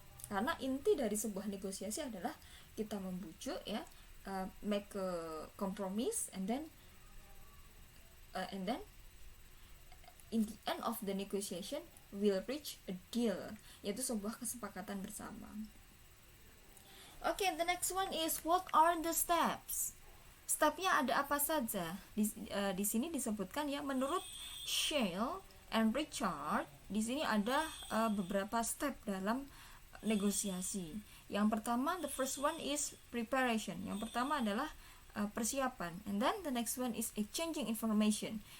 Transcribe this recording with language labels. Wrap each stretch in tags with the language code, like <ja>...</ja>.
<id>Karena inti dari sebuah negosiasi adalah kita membujuk</id> <en>make a compromise and then in the end of the negotiation we'll reach a deal,</en> <id>yaitu sebuah kesepakatan bersama.</id> <en>Okay, the next one is what are the steps?</en> <id>Stepnya ada apa saja? Di sini disebutkan menurut Shale and Richard, di sini ada beberapa step dalam negosiasi. Yang pertama,</id> <en>the first one is preparation.</en> <id>Yang pertama adalah persiapan.</id> <en>And then the next one is exchanging information.</en>